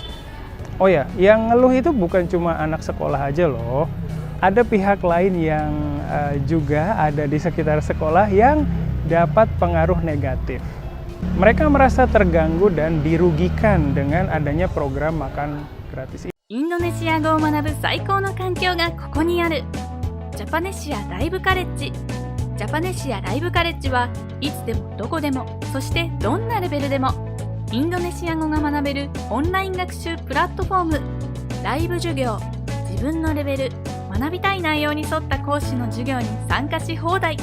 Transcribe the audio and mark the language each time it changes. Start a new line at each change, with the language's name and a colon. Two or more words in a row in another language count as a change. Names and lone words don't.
Indonesian: Oh ya, yang ngeluh itu bukan cuma anak sekolah aja loh. Ada pihak lain yang juga ada di sekitar sekolah yang dapat pengaruh negatif. Mereka merasa terganggu dan dirugikan dengan adanya program makan gratis ini.
Japanese: インドネシア語を学ぶ最高の環境がここにある。ジャパネシアライブカレッジ。ジャパネシアライブカレッジはいつでもどこでも、そしてどんなレベルでもインドネシア語が学べるオンライン学習プラットフォーム。ライブ授業、自分のレベル、学びたい内容に沿った講師の授業に参加し放題。